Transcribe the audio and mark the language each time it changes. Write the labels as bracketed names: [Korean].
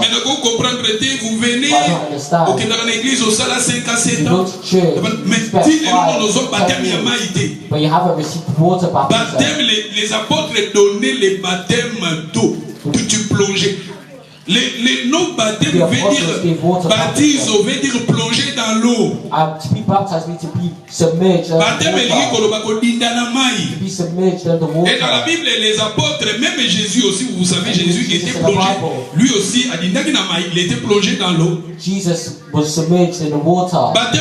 [French] Mais vous comprenez, vous venez au l'église au sala 5 à 7 ans. Mais si nous avons baptême, [English] but you haven't received water baptism. [French] Les apôtres donnaient les baptêmes d'eau, que tu plongeais. Les non-baptêmes veut dire baptise, veut dire plonger dans l'eau. [English] To be baptized means to be submerged in the water. To be submerged in the water. [French] Et dans la Bible, les apôtres, même Jésus aussi, vous savez, Jésus qui était plongé, lui aussi, il était plongé dans l'eau. [English] Jesus was submerged in the water.